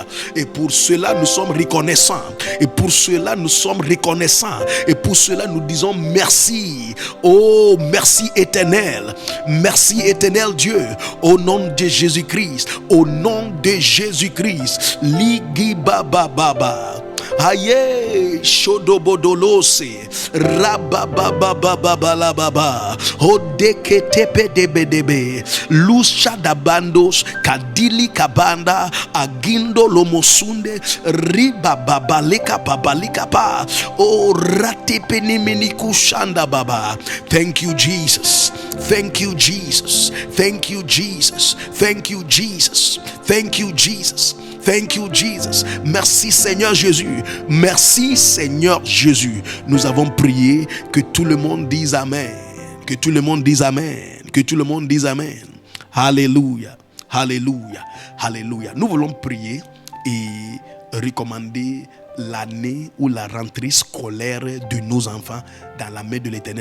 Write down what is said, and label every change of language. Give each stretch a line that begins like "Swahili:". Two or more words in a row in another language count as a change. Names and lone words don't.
French: Et pour cela, nous sommes reconnaissants. Et pour cela, nous sommes reconnaissants. Et pour cela, nous disons merci. Oh, merci éternel. Merci éternel Dieu. Au nom de Jésus-Christ. Au nom de Jésus-Christ. Ligi baba baba. Aye, shodobodolose, rabababababalababa, odeketepedebedebe, lushadabandos, kadili kabanda, agindo lomosunde, ribababaleka babalika pa, o ratepeniminiku shanda baba.
English: Thank you, Jesus. Thank you, Jesus. Thank you, Jesus. Thank you, Jesus. Thank you, Jesus. Thank you, Jesus.
French: Merci, Seigneur Jésus. Merci, Seigneur Jésus. Nous avons prié, que tout le monde dise Amen. Que tout le monde dise Amen. Que tout le monde dise Amen. Alléluia. Alléluia. Alléluia. Nous voulons prier et recommander l'année ou la rentrée scolaire de nos enfants dans la main de l'Éternel.